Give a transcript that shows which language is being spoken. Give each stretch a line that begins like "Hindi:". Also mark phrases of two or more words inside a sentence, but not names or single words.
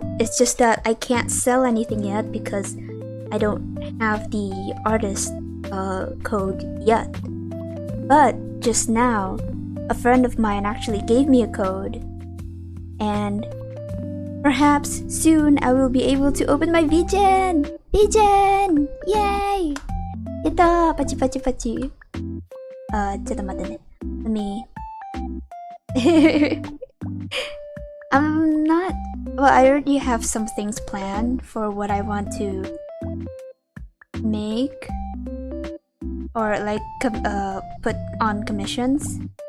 English: It's just that I can't sell anything yet because I don't have the artist code yet. But just now, a friend of mine actually gave me a code, and perhaps soon I will be able to open my VGen! VGen! Yay! Ito!
Japanese: パチパチパチ. ちょっと待ってね.
English: Let me... I'm not... Well, I already have some things planned for what I want to make or like put on commissions.